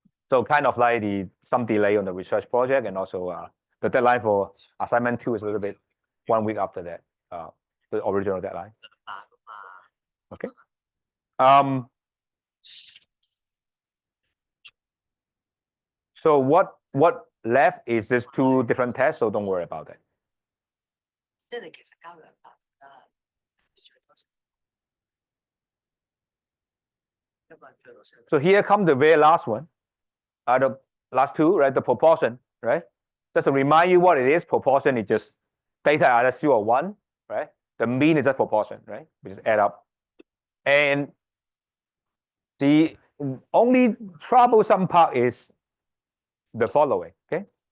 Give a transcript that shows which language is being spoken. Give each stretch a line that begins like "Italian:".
English: So kind of like some delay on the research project, and also the deadline for assignment 2 is a little bit 1 week after that, the original deadline. Okay. So what left is just 2 different tests, so don't worry about that.
Cantonese: 即係你其實交2份最多成。
English: So here comes the very last one. The last 2, right? The proportion, right? Just to remind you what it is, proportion is just data either 0 or 1, right? The mean is a proportion, right? We just add up. And the only troublesome part is the following, okay?